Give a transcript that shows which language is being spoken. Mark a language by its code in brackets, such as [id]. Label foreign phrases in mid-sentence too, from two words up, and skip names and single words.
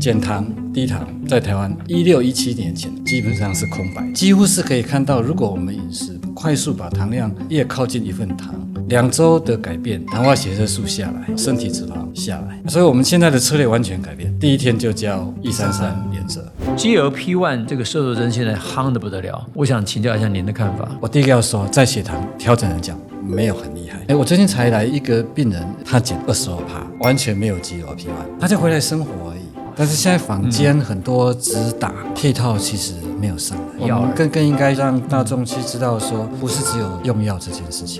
[zh] 減糖、低糖，在台灣16、17年前基本上是空白，幾乎是可以看到，如果我們飲食快速把糖量越靠近一份糖，2周的改变，糖化血色素下來，身體脂肪下來，所以我們現在的策略完全改变。第一天就教133原則。 GLP-1 这个瘦肉針現在夯得不得了，我想請教一下您的看法。我第一個要說，在血糖調整來講，沒有很厲害。我最近才來一個病人，他減22%，完全沒有 GLP-1，他就回來生活而已。但是現在坊間很多只打配套，其實沒有上來。我們更應該讓大眾去知道說，不是只有用藥這件事情。